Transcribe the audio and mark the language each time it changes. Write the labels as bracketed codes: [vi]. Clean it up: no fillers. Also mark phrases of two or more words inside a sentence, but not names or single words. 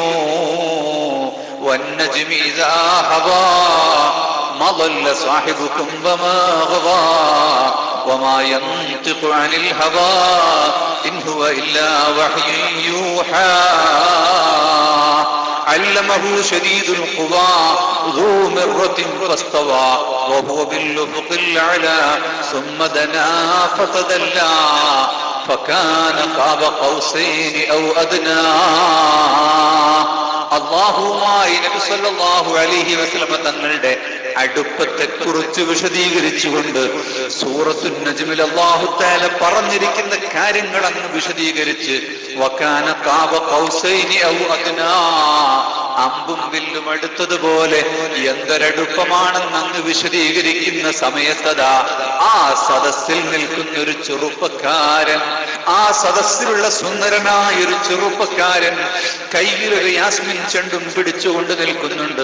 [ar] والنجم إذا هوى ما ضل صاحبكم وما غوى وما ينطق عن الهوى إن هو إلا وحي يوحى علمه شديد القوى ذو مرة فاستوى وهو بالأفق الأعلى ثم دنا فتدلى فكان قاب قوسين أو أدنى. [ml] അല്ലാഹുവുമായി നബി [ar] صلى الله عليه وسلم [ml] തങ്ങളുടെ അടുപ്പത്തെ കുറിച്ച് വിശദീകരിച്ചുകൊണ്ട് സൂറത്തുൻ നജ്മിൽ [ar] الله تعالى [ml] പറഞ്ഞിരിക്കുന്ന കാര്യങ്ങൾ അങ്ങ് വിശദീകരിച്ച് [ar] وكان قاب قوسين أو أدنى, [ml] അമ്പും വില്ലും അടുത്തതുപോലെ എന്തൊരടുപ്പമാണെന്ന് അങ്ങ് വിശദീകരിക്കുന്ന സമയത്തതാ ആ സദസ്സിൽ നിൽക്കുന്ന ഒരു ചെറുപ്പക്കാരൻ, ആ സദസ്സിലുള്ള സുന്ദരനായ ഒരു ചെറുപ്പക്കാരൻ കയ്യിലൊരു യാസ്മിൻ ചെണ്ടും പിടിച്ചുകൊണ്ട് നിൽക്കുന്നുണ്ട്.